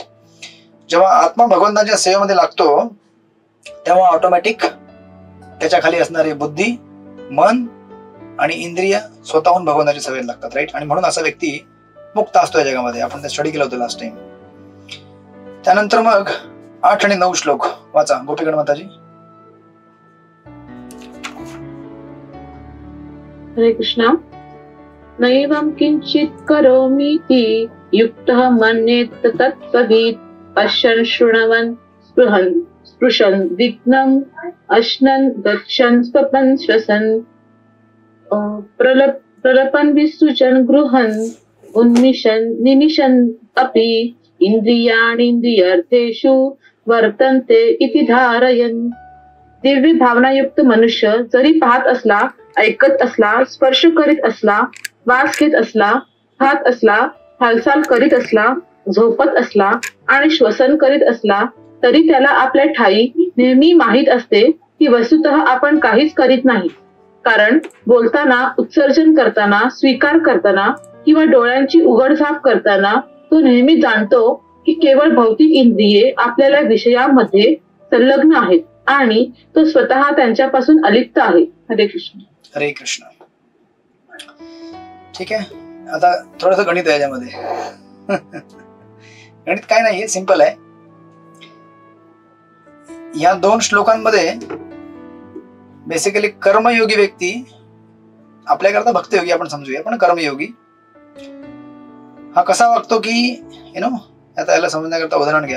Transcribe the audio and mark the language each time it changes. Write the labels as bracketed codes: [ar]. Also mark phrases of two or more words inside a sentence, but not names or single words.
[mr] जेव्हा आत्मा भगवंताच्या सेवेमध्ये लागतो तेव्हा ऑटोमॅटिक त्याच्या खाली असणारे बुद्धी, मन आणि इंद्रिय स्वतःहून भगवंताच्या सेवेत लागतात, राईट. आणि म्हणून असा व्यक्ती मुक्त असतो या जगामध्ये. आपण ते स्टडी केलं होतं [en] last time. [mr] त्यानंतर मग 8 आणि 9 श्लोक वाचा गोपीगण माताजी. हरे कृष्णा. [sa] नैवं किंचित् करोमीति युक्तः मन्येत तत्त्ववित् पश्यन् शृण्वन् स्पृशन् विघ्नं अश्नन् गच्छन् स्वपन् श्वसन् प्रलपन् विसृजन् गृहन् उन्मिषन् निमिषन् अपि इंद्रियाणींद्रियार्थेषु वर्तन्ते इति धारयन्. [mr] दिव्य भावनायुक्त मनुष्य जरी पाहत असला, ऐकत असला, स्पर्श करीत असला, वास घेत असला, खात असला, हालचाल करीत असला, झोपत असला आणि श्वसन करीत असला, तरी त्याला आपल्या ठाई नेहमी माहीत असते की वस्तुतः आपण काहीच करीत नाही. कारण बोलताना, उत्सर्जन करताना, स्वीकार करताना किंवा डोळ्यांची उघडझाप करताना तो नेहमी जाणतो की केवळ भौतिक इंद्रिये आपल्याला विषयामध्ये संलग्न आहेत आणि तो स्वतः त्यांच्यापासून अलिप्त आहे. हरे कृष्ण. हरे कृष्ण. ठीक आहे, आता थोडंसं गणित आहे याच्यामध्ये. गणित काय नाही, सिंपल आहे. या 2 श्लोकांमध्ये बेसिकली कर्मयोगी व्यक्ती, आपल्याकरता भक्तियोगी आपण समजूया, पण कर्मयोगी हा कसा वागतो की आता याला समजण्याकरता उदाहरण घ्या.